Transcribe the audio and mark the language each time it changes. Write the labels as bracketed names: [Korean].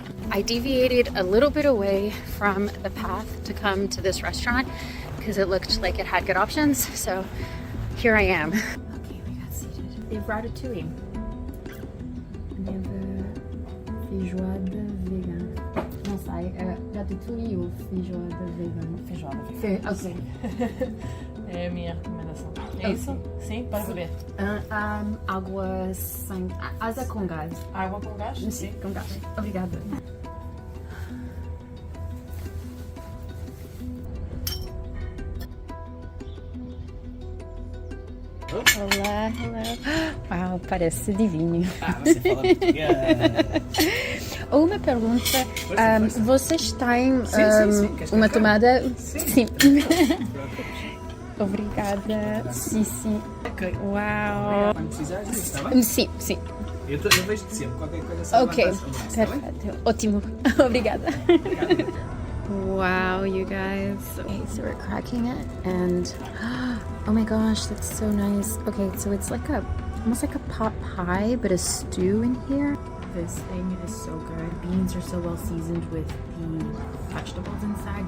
[English] I deviated a little bit away from the path to come to this restaurant because it looked like it had good options, so here I am. Okay, we got seated. They have ratatouille. They have feijoada vegan. [Portuguese] Não sei, ratatouille ou feijoada vegan? Feijoada. Ok. É a minha recomendação. É isso? Sim, pode beber. Água sem... Asa com gás. Água com gás? Sim, com gás. Obrigada. Olá, olá. Uau, parece divino. Ah, você fala português. Uma pergunta, vocês têm Sim. uma tomada? Sim. Obrigada. Sim, sim. Ok. Uau. Quando precisares disso, está bem? Sim, sim. Eu vejo-te sempre. Qualquer coisa só Ok, levantas o braço, está bem? perfeito. Ótimo. Obrigada. [English] Wow, you guys. Okay, so we're cracking it and oh my gosh, that's so nice. Okay, so it's like almost like a pot pie, but a stew in here. This thing is so good. Beans are so well seasoned with the vegetables inside.